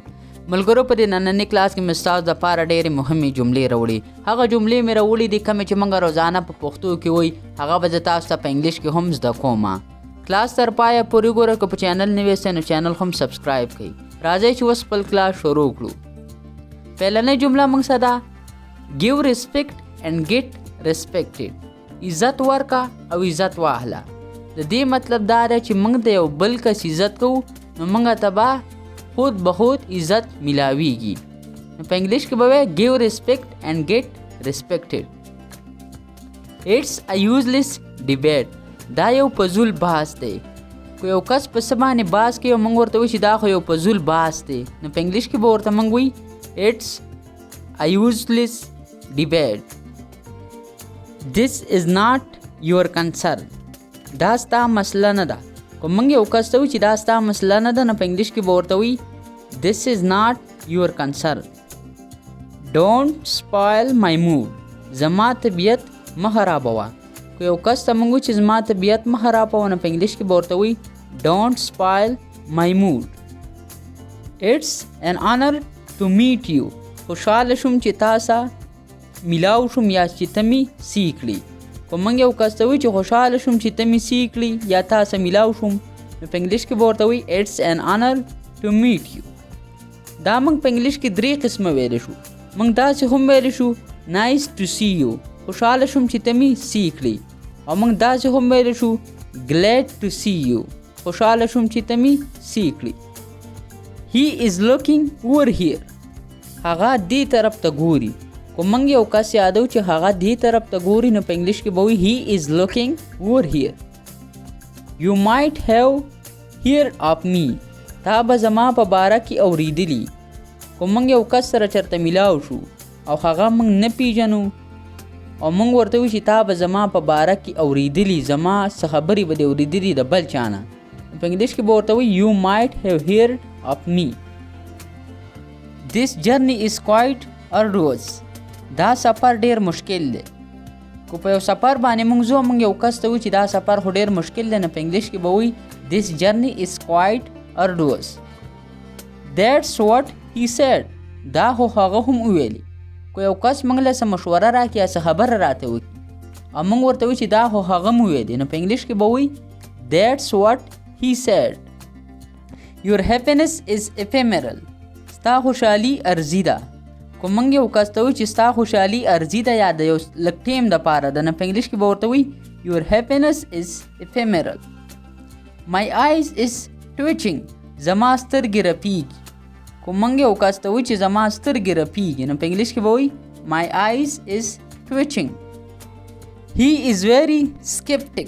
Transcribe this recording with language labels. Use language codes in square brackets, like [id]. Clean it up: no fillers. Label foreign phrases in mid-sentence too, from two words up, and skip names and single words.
[ps] ملګرو، په دې نننۍ کلاس کې مې ستاسو دپاره ډېرې مهمې جملې راوړي. هغه جملې مې راوړي دي کومې چې موږ روزانه په پښتو کې وایي، هغه به زه تاسو ته په انګلیش کې هم زده کوم. کلاس تر پایه پورې ګوره. که په چینل نوی یاست نو چینل هم سبسکرایب کړئ. راځئ چې اوس خپل کلاس شروع کړو. پهلنۍ جمله موږ څه ده؟ [en] give respect and get respected. [ps] عزت ورکا او عزت واخله. د دې مطلب دا دی چې موږ د یو بل کس عزت کوو نو موږ ته به خود به خود عزت ملاویږي. نو په انګلیش کې به وایي [en] give respect and get respected. It's a useless debate. [ps] دا یو فضول بحث دی. که یو کس په څه باندې بحث کوي او موږ ورته وایو چې دا خو یو فضول بحث دی، نو په انګلیش کې به ورته موږ وایي [en] It's a useless debate. This is not your concern. [ps] دا ستا مسله نه ده. که موږ یو کس ته وایو چې دا ستا مسله نه ده، نو په انګلیش کې به ورته وایي [en] This is not your concern. Don't spoil my mood. [ps] زما طبیعت مه خرابوه. که یو کس ته موږ وایو چې زما طبیعت مه خرابوه، نو په انګلیش کې به ورته وایي [en] Don't spoil my mood. It's an honor to meet you. [ps] خوشحاله شوم چې تا سره میلاو شوم یا چې ته مې سی کړي. که موږ یو کس ته وایو چې خوشحاله شوم چې ته مې سی کړي یا تا سره میلاو شوم، نو په انګلیش کې به ورته وایي [en] It's an honor to meet you. [ps] دا موږ په انګلیش کې 3 قسمه ویلی شو. موږ داسې هم ویلی شو [en] Nice to see you. [ps] خوشحاله شوم چې ته مې سی کړي. او موږ داسې هم ویلی شو [en] Glad to see you. [ps] خوشحاله شوم چې ته مې سی کړي. [en] He is looking over here. [ps] هغه دې طرف ته ګوري. که موږ یو کس یادو چې هغه دې طرف ته ګوري، نو په انګلیش کې به وایي [en] He is looking over here. You might have heard of me. [ps] تا به زما په باره کې اورېدلي. که موږ یو کس سره چېرته میلاو شو او هغه موږ نه پیژنو او موږ ورته وایو چې تا به زما په باره کې اورېدلي، زما څه خبرې به دې اورېدلي د بل چا نه، په انګلیش کې به ورته وایي [en] You might have heard of me. This journey is quite arduous. [ps] دا سفر ډیر مشکل دی. که په یو سفر باندې موږ ځو، موږ یو کس ته وایو چې دا سفر خو ډیر مشکل دی، نو په انګلیش کې به وایي [en] This journey is quite arduous. That's what he said. [ps] دا خو هغه هم وویلي. که یو کس موږ له څه مشوره راکړي یا څه خبره راته وکړي او موږ ورته وایو چې دا خو هغه هم وویلي، نو په انګلیش کې به وایي [en] That's what he said. Your happiness is ephemeral. [ps] ستا خوشحالي ارزي ده. که موږ یو کس ته وایو چې ستا خوشحالي ارزي ده یا د یو لږ ټیم دپاره ده، نو په انګلیش کې به ورته وایي [en] Your happiness is ephemeral. My eyes is twitching. [ps] زما سترګې رپیږي. که موږ یو کس ته وایو چې زما سترګې رپیږي، نو په انګلیش کې به وایي [en] My eyes is twitching. He is very skeptic.